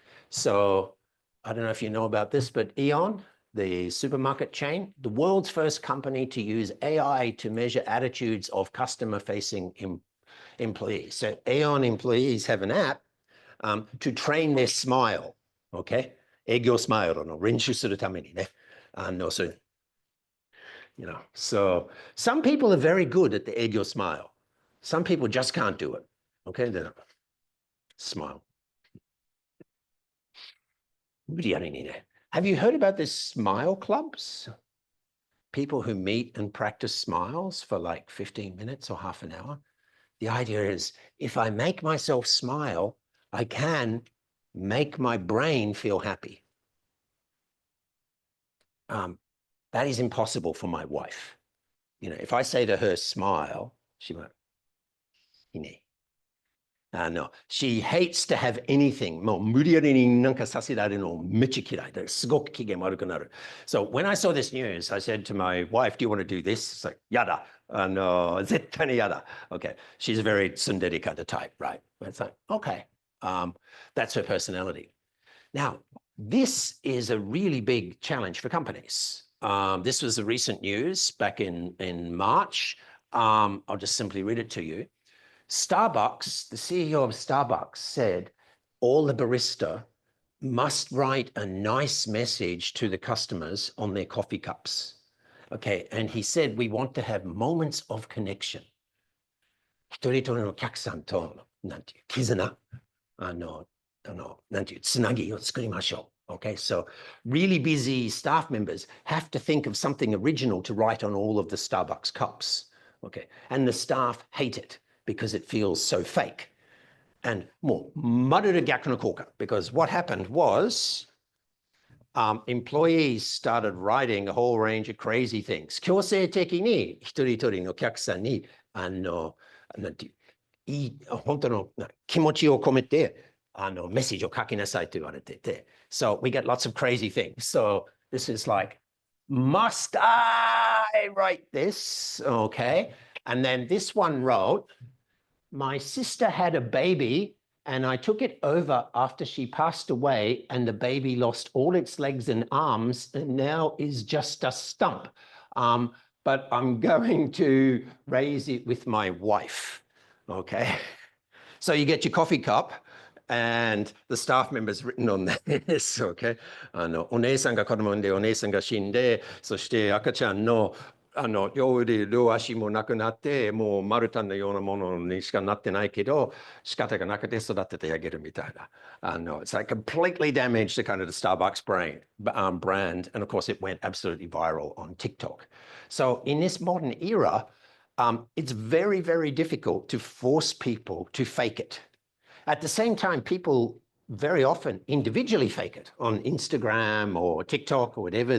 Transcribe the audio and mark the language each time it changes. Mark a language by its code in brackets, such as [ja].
[en] So I don't know if you know about this, but Aeon, the supermarket chain, the world's first company to use AI to measure attitudes of customer-facing employees. So Aeon employees have an app to train their smile, okay? [ja] 営業スマイルの練習するためにね。 [en] You know, so some people are very good at the 営業 smile. Some people just can't do it. Okay, then smile. Have you heard about this smile clubs? People who meet and practice smiles for like 15 minutes or half an hour. The idea is if I make myself smile, I can make my brain feel happy. That is impossible for my wife. You know, if I say to her, smile, she won't. No, she hates to have anything. [ja] もう無理やりになんかさせられるのめっちゃ嫌いで、すごく機嫌悪くなる。 [en] So when I saw this news, I said to my wife, do you want to do this? It's like, [ja] やだ。絶対にやだ。 [en] Okay. She's a very tsundere kind of type, right? It's like, okay. That's her personality. Now, this is a really big challenge for companies. This was the recent news back in March. I'll just simply read it to you. Starbucks, the CEO of Starbucks said, all the barista must write a nice message to the customers on their coffee cups. Okay, and he said, we want to have moments of connection. [ja] 一人一人のお客さんと、なんていう、絆、なんていう、つなぎを作りましょう。 [en] Okay, so really busy staff members have to think of something original to write on all of the Starbucks cups. Okay, and the staff hate it because it feels so fake. And more, maruru [ja] 逆の効果, [en] because what happened was employees started writing a whole range of crazy things. [ja] 強制的に一人一人のお客さんに、なんていう、いい、本当の気持ちを込めて、メッセージを書きなさいと言われてて。 [en] So we get lots of crazy things. So this is like Must I write this? Okay. And then this one wrote, my sister had a baby and I took it over after she passed away and the baby lost all its legs and arms and now is just a stump. But I'm going to raise it with my wife. Okay. So you get your coffee cup and the staff members written on this, okay? [ja] お姉さんが子供産んで、お姉さんが死んで、そして赤ちゃんの両腕、両足もなくなって、もう丸太のようなものにしかなってないけど、仕方がなくて育ててあげるみたいな。 [en] It's like completely damaged the kind of the Starbucks brand. And of course, it went absolutely viral on TikTok. So in this modern era, it's very, very difficult to force people to fake it. At the same time, people very often individually fake it on Instagram or TikTok or whatever.